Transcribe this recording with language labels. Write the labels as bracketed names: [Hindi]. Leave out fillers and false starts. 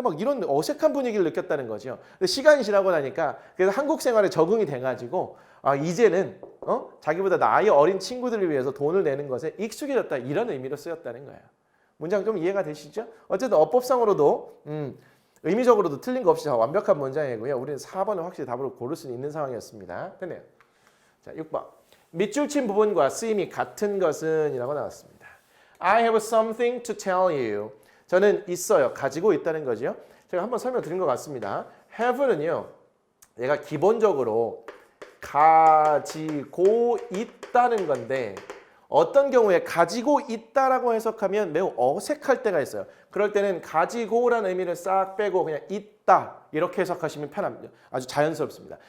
[Korean] 막 이런 어색한 분위기를 느꼈다는 거죠. 근데 시간이 지나고 나니까 그래서 한국 생활에 적응이 돼가지고 이제는 자기보다 나이 어린 친구들을 위해서 돈을 내는 것에 익숙해졌다 이런 의미로 쓰였다는 거예요. 문장 좀 이해가 되시죠? 어쨌든 어법상으로도 의미적으로도 틀린 거 없이 완벽한 문장이고요. 우리는 4번을 확실히 답으로 고를 수 있는 상황이었습니다. 됐네요. 자, 6번. 밑줄 친 부분과 쓰임이 같은 것은 이라고 나왔습니다. [English] I have something to tell you. [Korean] 저는 있어요. 가지고 있다는 거죠. 제가 한번 설명드린 것 같습니다. have는요. 얘가 기본적으로 가지고 있다는 건데 어떤 경우에 가지고 있다라고 해석하면 매우 어색할 때가 있어요. 그럴 때는 가지고라는 의미를 싹 빼고 그냥 있다 이렇게 해석하시면 편합니다. 아주 자연스럽습니다.